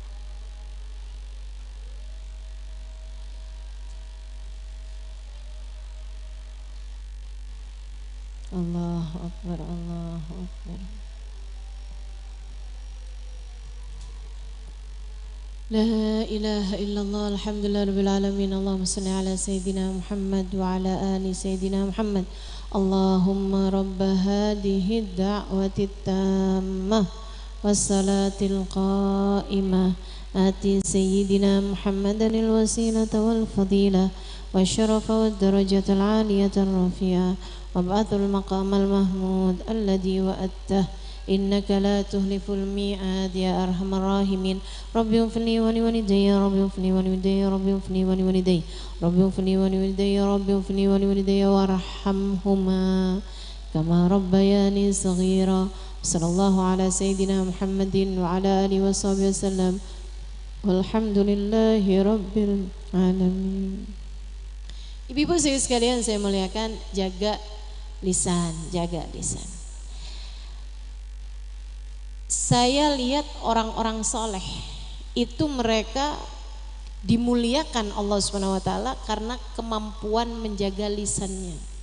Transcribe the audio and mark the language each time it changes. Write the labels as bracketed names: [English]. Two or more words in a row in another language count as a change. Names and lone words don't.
[Arabic] الله أكبر الله أكبر. لا إله إلا الله الحمد لله رب العالمين. اللهم صل على سيدنا محمد وعلى آل سيدنا محمد. اللهم رب هذه الدعوة التامة والصلاة القائمة آت سيدنا محمدا الوسيلة والفضيلة والشرف والدرجة العالية الرفيعة وابعثه المقام المحمود الذي وعدته إنك لا تخلف الميعاد يا أرحم الراحمين ربي اغفر لي ولوالدي ربي اغفر لي ولوالدي ربي اغفر لي ولوالدي ربي اغفر لي ولوالدي ربي اغفر لي ولوالدي وارحمهما كما ربياني صغيرا صلى الله على سيدنا محمد وعلى آله وصحبه وسلم والحمد لله رب العالمين. [Indonesian] Ibu-ibu sekalian saya muliakan, jaga lisan, jaga lisan. Saya lihat orang-orang soleh itu mereka dimuliakan Allah Subhanahu Wa Taala karena kemampuan menjaga lisannya.